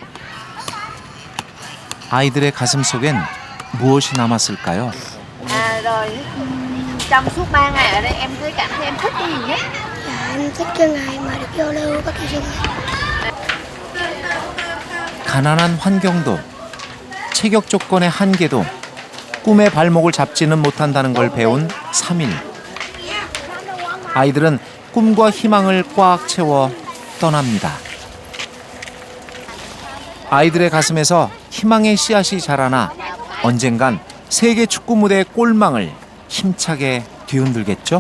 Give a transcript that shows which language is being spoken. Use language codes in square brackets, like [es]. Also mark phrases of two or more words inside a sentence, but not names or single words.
[ko] 아이들의 가슴 속엔 무엇이 남았을까요? [vi] Rồi trong suốt 3 ngày ở đây em thấy cảm thấy em thích cái gì nhất? Em thích cái ngày mà được giao lưu với các thí sinh. [ko] 가난한 환경도 체격 조건의 한계도 꿈의 발목을 잡지는 못한다는 걸 배운 3일. 아이들은 꿈과 희망을 꽉 채워 떠납니다. 아이들의 가슴에서 희망의 씨앗이 자라나 언젠간 세계 축구 무대의 골망을 힘차게 뒤흔들겠죠?